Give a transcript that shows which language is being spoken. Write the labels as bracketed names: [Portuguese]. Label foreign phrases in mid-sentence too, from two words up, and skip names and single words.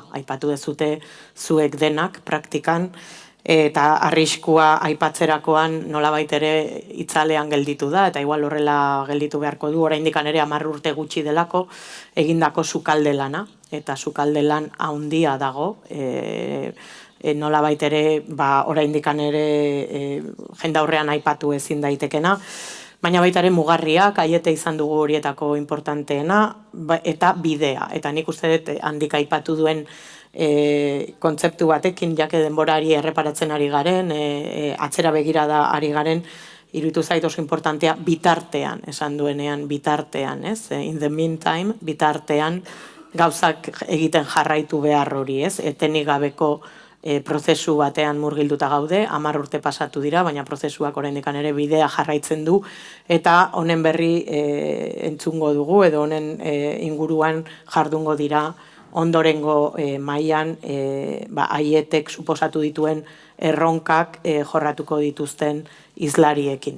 [Basque] aipatu dezute zuek denak praktikan, eta arriskua aipatzerakoan nolabait ere itzalean gelditu da, eta igual horrela gelditu beharko du, oraindik ere 10 urte gutxi delako egindako sukalde lana, eta sukalde lan handia dago, nolabait ere oraindik ere jendaurrean aipatu ezin daitekena, baina baita ere mugarriak, aiete izan dugu horietako importanteena, eta bidea. Eta nik uste dut handik aipatu duen kontzeptu batekin, jake denborari erreparatzen ari garen, atzera begirada ari garen, iruditu zait oso importantea bitartean, esan duenean bitartean, ez? [English] In the meantime, [Basque] bitartean gauzak egiten jarraitu behar hori, ez? Etenik gabeko prozesu batean murgilduta gaude, 10 urte pasatu dira, baina prozesuak oraindik ere bidea jarraitzen du, eta honen berri entzungo dugu, edo honen inguruan jardungo dira ondorengo mailan haietek suposatu dituen erronkak jorratuko dituzten hizlariekin.